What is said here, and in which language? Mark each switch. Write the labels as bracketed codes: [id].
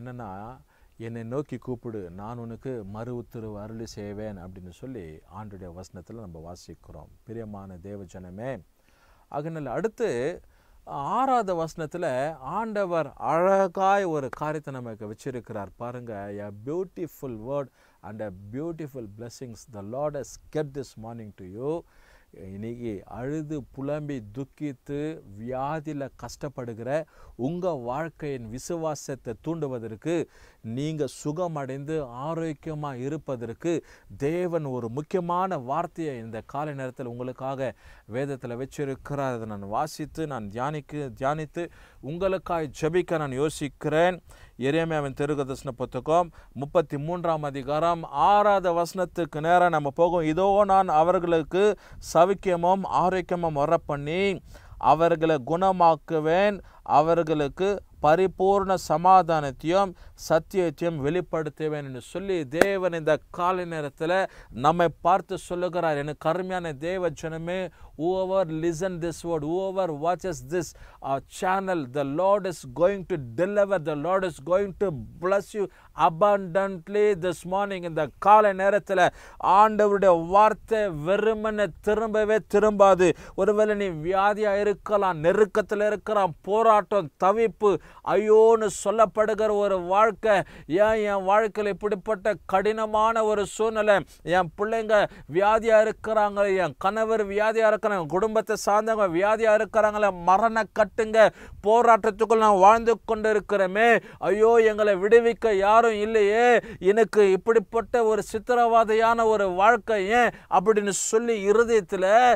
[ta] என்னென்னா, என்னை நோக்கி கூப்பிடு, நான் உனக்கு மறு உத்தரவு அருளி செய்வேன் அப்படின்னு சொல்லி ஆண்டுடைய வசனத்தில் நம்ம வாசிக்கிறோம். பிரியமான தேவ ஜனமே, அதனால் அடுத்து 6வது வசனத்தில் ஆண்டவர் அழகாய் ஒரு காரியத்தை நமக்கு வச்சிருக்கிறார். பாருங்கள், [en] a beautiful word and a beautiful blessings the Lord has kept this morning to you. [ta] இன்னைக்கு அழுது புலம்பி துக்கித்து வியாதியில் கஷ்டப்படுகிற உங்கள் வாழ்க்கையின் விசுவாசத்தை தூண்டுவதற்கு, நீங்கள் சுகமடைந்து ஆரோக்கியமாக இருப்பதற்கு தேவன் ஒரு முக்கியமான வார்த்தையை இந்த காலை நேரத்தில் உங்களுக்காக வேதத்தில் வச்சிருக்கிறார். அதை நான் வாசித்து நான் தியானித்து உங்களுக்காக ஜெபிக்க நான் யோசிக்கிறேன். எரேமியாவின் தீர்க்கதரிசன புத்தகம் 33ஆம் அதிகாரம் 6வது வசனத்துக்கு நேரம் நம்ம போகும். இதோ நான் அவர்களுக்கு சவிக்கியமும் ஆரோக்கியமும் வரப்பண்ணி அவர்களை குணமாக்குவேன், அவர்களுக்கு பரிபூர்ண சமாதானத்தையும் சத்தியத்தையும் வெளிப்படுத்துவேன் என்று சொல்லி தேவன் இந்த காலை நேரத்தில் நம்மை பார்த்து சொல்லுகிறார். எனக்கு அருமையான தேவ ஜனமே, [en] whoever listen this word, whoever watches this channel, the Lord is going to deliver, the Lord is going to bless you abundantly this morning. [ta] இந்த காலை நேரத்தில் ஆண்டவருடைய வார்த்தை வெறுமனே திரும்பவே திரும்பாது. ஒருவேளை நீ வியாதியாக இருக்கலாம், நெருக்கத்தில் இருக்கலாம், போராட்டம், தவிப்பு, ஐயோன்னு சொல்லப்படுகிற ஒரு வாழ்க்கை. ஏன் என் வாழ்க்கையில் இப்படிப்பட்ட கடினமான ஒரு சூழ்நிலை, என் பிள்ளைங்க வியாதியாக இருக்கிறாங்க, என் கணவர் வியாதியாக இருக்கிறாங்க, குடும்பத்தை சார்ந்தவங்க வியாதியாக இருக்கிறாங்களே, மரண கட்டுங்க போராட்டத்துக்குள் நான் வாழ்ந்து கொண்டு இருக்கிறோமே, ஐயோ எங்களை விடுவிக்க யாரும் இல்லையே, எனக்கு இப்படிப்பட்ட ஒரு சித்திரவாதையான ஒரு வாழ்க்கை ஏன் அப்படின்னு சொல்லி இருதயத்தில்